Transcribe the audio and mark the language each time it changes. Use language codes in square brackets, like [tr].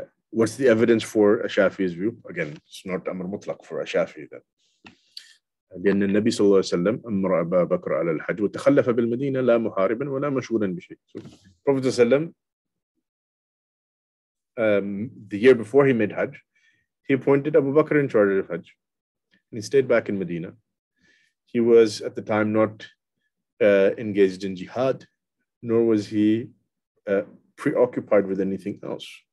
[en] What's the evidence for a Shafi'i's view? Again, it's not Amr Mutlaq for a Shafi'i then. [ar] لأن النبي صلى الله عليه وسلم أمر أبا بكر على الحج وتخلف بالمدينة لا محاربا ولا مشغولا بشيء. [en] So Prophet ﷺ, the year before he made Hajj, he appointed Abu Bakr in charge of Hajj, and he stayed back in Medina. He was at the time not engaged in jihad, nor was he preoccupied with anything else.